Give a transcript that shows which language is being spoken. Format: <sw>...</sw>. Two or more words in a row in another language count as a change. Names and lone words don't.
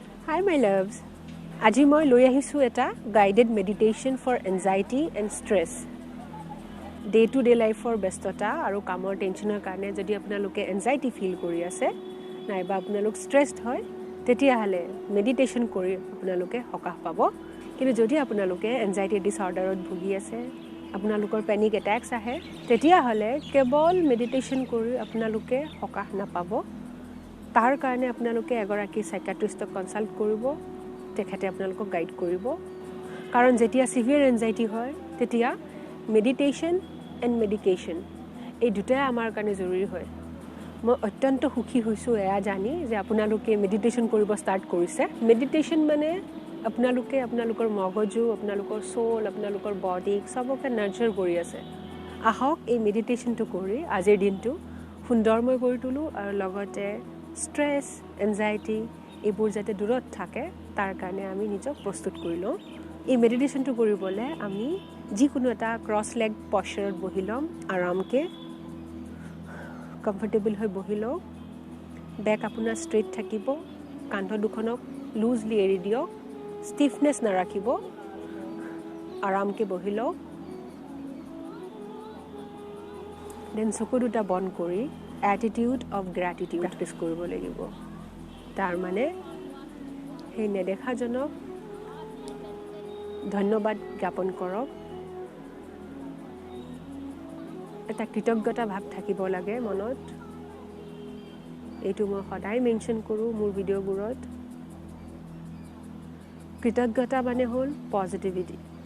<en>Hi my loves.</en> <as>আজি মই লৈ আহিছো এটা</as> <en>guided meditation for anxiety and stress. Day to day life for</en> <as>ব্যস্ততা আৰু কামৰ টেনচনৰ কাৰণে যদি আপোনালোকে</as> <en>anxiety feel</en> <as>কৰি আছে নাইবা আপোনালোক stressed হয় তেতিয়া হলে meditation কৰি আপোনালোকে সকাহ পাব কিন্তু যদি আপোনালোকে</as> <en>anxiety disorderত</en> <as>ভুগি আছে আপোনালোকৰ</as> <en>panic attacks</en> <as>আহে তেতিয়া হলে কেৱল meditation কৰি আপোনালোকে সকাহ নাপাব তাৰ কাৰণে আপোনালোকে এগৰাকী</as> <en>psychiatristক consult</en> <as>কৰিব তেখেতে আপোনালোকক গাইড কৰিব কাৰণ যেতিয়া</as> <en>severe anxiety</en> <as>হয় তেতিয়া</as> <en>meditation and</en> <as>মেডিকেশন এই দুটাই আমাৰ কাৰণে জৰুৰী হয় মই অত্যন্ত সুখী হৈছো এয়া জানি যে আপোনালোকে মেডিটেশন কৰিব ষ্টাৰ্ট কৰিছে মেডিটেশন মানে আপোনালোকে আপোনালোকৰ মগজু আপোনালোকৰ সোল আপোনালোকৰ বডি সবকে নাৰ্চাৰ কৰি আছে আহক এই মেডিটেশনটো কৰি আজিৰ দিনটো সুন্দৰময় কৰি তুলো আৰু লগতে</as> <en>stress anxiety</en> <as>এইবোৰ যাতে দূৰত থাকে তাৰ কাৰণে আমি নিজক প্ৰস্তুত কৰি লওঁ এই মেডিটেশনটো কৰিবলে আমি যিকোনো এটা</as> <en>cross leg postureত</en> <as>বহি লম আৰামকে কমফৰ্টেবল হৈ বহি লওক বেক আপোনাৰ ষ্ট্ৰেইট থাকিব কান্ধ দুখনক লুজলি এৰি দিয়ক ষ্টিফনেছ নাৰাখিব আৰামকে বহি লওক দেন চকু দুটা বন্ধ কৰি</as> <en>attitude of gratitude practice</en> <as>কৰিব লাগিব তাৰ মানে সেই নেদেখাজনক ধন্যবাদ জ্ঞাপন কৰক এটা কৃতজ্ঞতা ভাৱ থাকিব লাগে মনত এইটো মই সদায় মেনশন কৰো মোৰ ভিডিঅ'বোৰত কৃতজ্ঞতা মানে হ'ল পজিটিভিটি</as>